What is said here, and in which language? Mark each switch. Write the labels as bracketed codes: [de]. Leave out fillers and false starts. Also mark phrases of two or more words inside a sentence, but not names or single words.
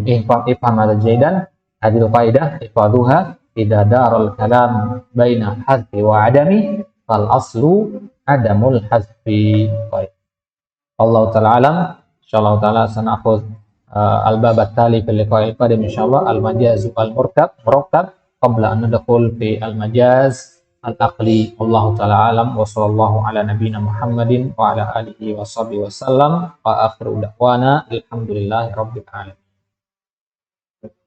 [ar] افهم هذا جيدا، هذه القاعدة إفادتها إذا دار الكلام بين الحذف وعدم الحذف فالأصل عدم الحذف. Baik. الله تعالى أعلم. إن شاء الله تعالى سنأخذ الباب التالي في اللقاء القادم إن شاء الله المجاز المركب قبل أن ندخل في المجاز العقلي. الله تعالى أعلم وصلى الله على نبينا محمد وعلى آله وصحبه وسلم وآخر دعوانا الحمد لله رب العالمين.